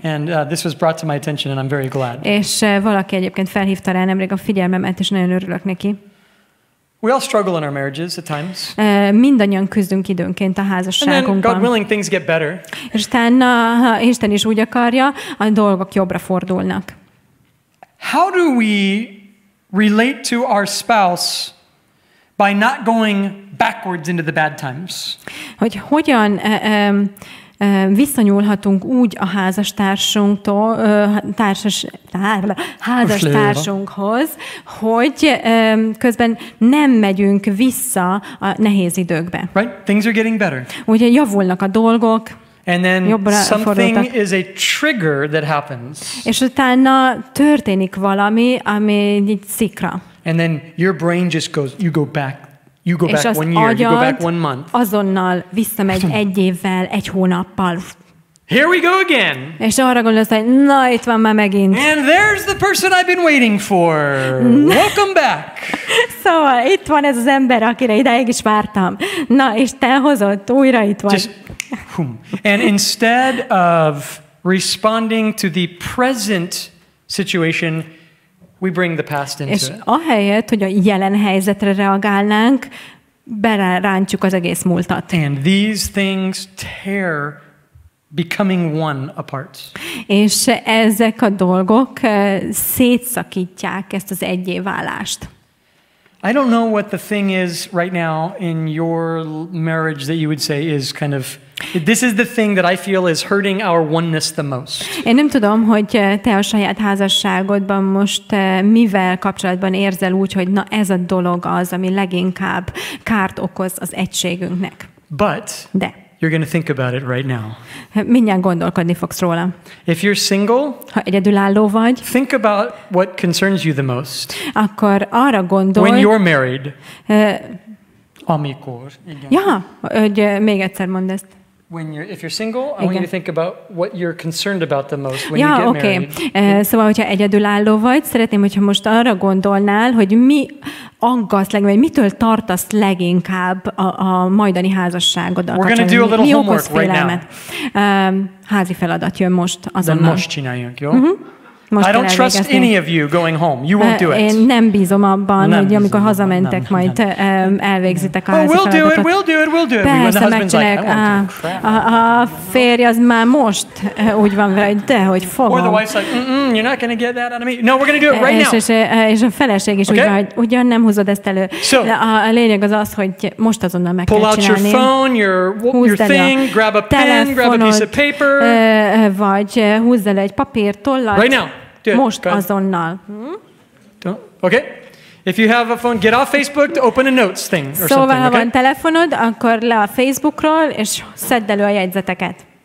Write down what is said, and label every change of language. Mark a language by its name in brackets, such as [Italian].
[English] And this was brought to my attention and I'm very glad. [Hungarian] És valaki egyébként felhívta rá nemrég a figyelmemet, és nagyon örülök neki. [English] We all struggle in our marriages at times. [Hungarian] Mindannyian küzdünk időnként a házasságunkban. [English] And then, God willing, things get better. [Hungarian] És utána, ha Isten is úgy akarja, a dolgok jobbra fordulnak. [English] How do we relate to our spouse by not going backwards into the bad times? [Hungarian] Hogy hogyan viszonyulhatunk úgy a házastársunkhoz, hogy közben nem megyünk vissza a nehéz időkbe. [English] Right? Things are getting better. [Hungarian] Ugye javulnak a dolgok, [English] and then something is a trigger that happens. [Hungarian] És utána történik valami, ami így szikra. [English] And then your brain just goes, you go back one year, you go back one month. [Hungarian] Azonnal visszamegy egy évvel, egy hónappal. [English] Here we go again. [Hungarian] És arra gondolsz, hogy na, itt van már megint. [English] And there's the person I've been waiting for. Welcome back. [Hungarian] Szóval itt van ez az ember, akire ideig is vártam. Na, és te hozott, újra itt vagy. [English] And instead of responding to the present situation, we bring the past into [Hungarian] és [English] it. [Hungarian] ahelyett, hogy a jelen helyzetre reagálnánk, belerántjuk az egész múltat. [English] And these things tear becoming one apart. [Hungarian] És ezek a dolgok szétszakítják ezt az egyé válást. [English] I don't know what the thing is right now in your marriage that you would say is kind of this is the thing that I feel is hurting our oneness the most. [Hungarian] Én nem tudom, hogy te a saját házasságodban most mivel kapcsolatban érzel úgy, hogy na ez a dolog az, ami leginkább kárt okoz az egységünknek. [English] De you're going to think about it right now. [Hungarian] Mindjárt gondolkodni fogsz róla. [English] If you're single, [Hungarian] ha egyedülálló vagy, [English] think about what concerns you the most. [Hungarian] Akkor arra gondolj, [English] when you're married. [Hungarian] Amikor. Igen. Ja, hogy még egyszer mondd ezt. [English] If you're single, I want you to think about what you're concerned about the most when you get married. [Hungarian] Szóval, hogyha egyedülálló vagy, szeretném, hogyha most arra gondolnál, hogy mi aggaszt leginkább, vagy mitől tartasz leginkább a majdani házasságoddal kapcsolatban. Mi okoz félelmet? Házi feladat jön most azonnal. De most csináljunk, jó? [English] I don't trust any of you going home. You won't do it. [Hungarian] Én nem bízom abban, hogy amikor hazamentek, majd elvégzitek a házi feladatot. [English] We'll do it. [Hungarian] Persze, megcsinálják. A férj az már most úgy van vele, hogy dehogy fogom. [English] Or the wife's like, you're not going to get that out of me. No, we're going to do it right now. [Hungarian] És a feleség is úgy van, hogy ugyan nem húzod ezt elő. A lényeg az az, hogy most azonnal meg kell csinálni. [English] Pull out your phone, your thing, grab a pen, grab a piece of paper. [Hungarian] Vagy húzz elő egy papírtollat. [English] Right now. [Hungarian] Most azonnal. [English] Okay. If you have a phone, get off Facebook to open a notes thing or something. [Hungarian] Szóval, ha van telefonod, akkor le a Facebookról, és szedd elő a jegyzeteket.